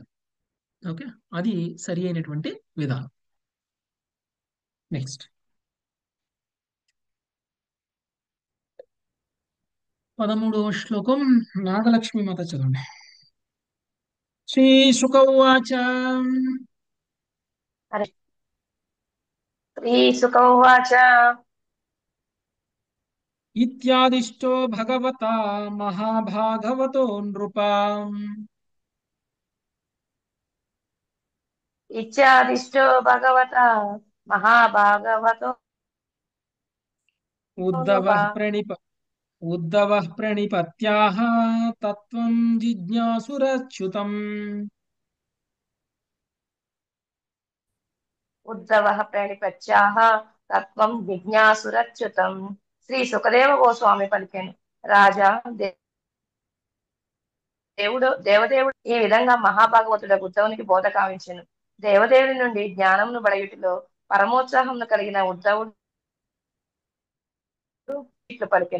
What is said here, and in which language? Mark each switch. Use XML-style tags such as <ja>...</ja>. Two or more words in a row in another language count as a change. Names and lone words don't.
<te>ఓకే, అది సరి అయినటువంటి విధానం. నెక్స్ట్ 13వ శ్లోకం నాగలక్ష్మి మాత చదవండి.</te> <sa>శ్రీ శుక ఉవాచ श्रीशुक उवाच ఇత్యాదిష్టో భగవతా మహాభాగవతో నృపా इत्यादिष्टो भगवता महाभागवतो ఉద్ధవః नृपा ప్రణిపత్యాహ తత్వం జిజ్ఞాసురచ్యుతం. उद्धवः प्रणिपत्याह तत्त्वं जिज्ञासुरच्युतं.</sa> <te>శ్రీ సుఖదేవ గోస్వామి పలికెను, రాజా దేవదేవుడు ఈ విధంగా మహాభాగవతుడ ఉద్ధవునికి బోధ కావించెను. దేవదేవుడి నుండి జ్ఞానమును బడయుటిలో పరమోత్సాహమును కలిగిన ఉద్ధవుడు ఇట్లు పలికెను.</te>